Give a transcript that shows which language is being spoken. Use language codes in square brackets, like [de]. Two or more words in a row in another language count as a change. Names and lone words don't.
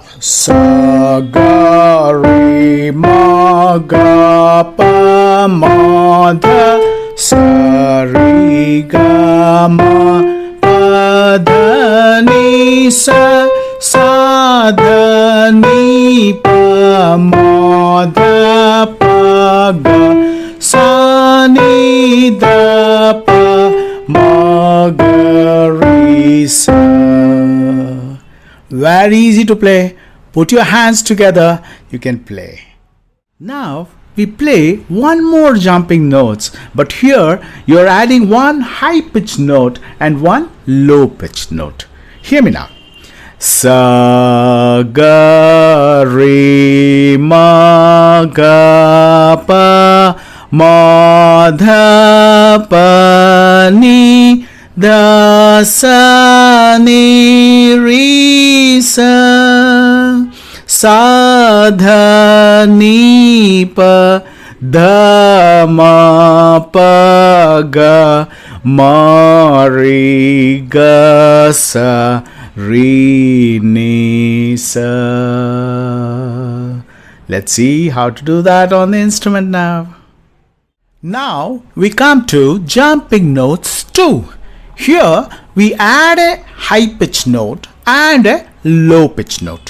[en] Sa ga re ma ga pa ma dha. Sa re ga ma pa dha ni sa. Sa dha ni pa ma dha pa ga. Sa ni dha pa ma ga re sa. Very easy to play. Put your hands together, you can play. Now we play one more jumping notes, but here you are adding one high pitched note and one low pitched note. Hear me now. Sa ga re ma ga pa ma dha pa ni. Da sa ni sa dha ni pa dha ma pa ga ma re ga sa re ni sa. Let's see how to do that on the instrument now. Now we come to jumping notes 2. Here we add a high pitch note and a low pitch note.